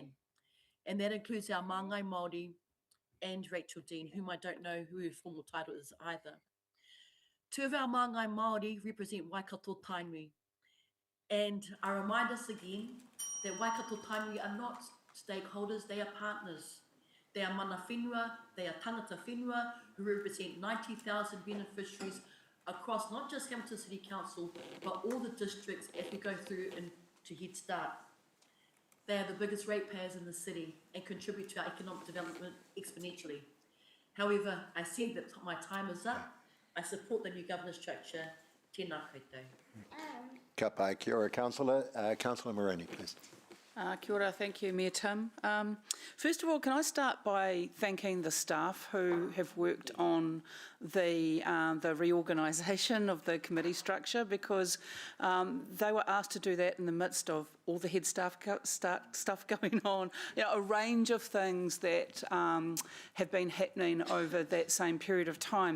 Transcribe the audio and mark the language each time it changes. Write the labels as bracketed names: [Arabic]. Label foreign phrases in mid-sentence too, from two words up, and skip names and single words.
[English] And that includes our [Māori] Māngai Māori [English] and Rachel Dean, whom I don't know who her formal title is either. 2 of our [Māori] Māngai Māori [English] represent Waikato Tainui. And I remind us again that Waikato Tainui are not stakeholders, they are partners. They are [Māori] mana whenua, [English] they are [Māori] tangata whenua [English] who represent 90,000 beneficiaries across not just Hamilton City Council, but all the districts as we go through into Head Start. They are the biggest ratepayers in the city and contribute to our economic development exponentially. However, I said that my time is up. I support the new governance structure. [Māori] Tēnā koutou. Ka pai, kia ora, Councillor. [English] Councillor Moroney, please. [Māori] Kia ora, [English] thank you, Mayor Tim. First of all, can I start by thanking the staff who have worked on the reorganisation of the committee structure, because they were asked to do that in the midst of all the head stuff going on, a range of things that have been happening over that same period of time.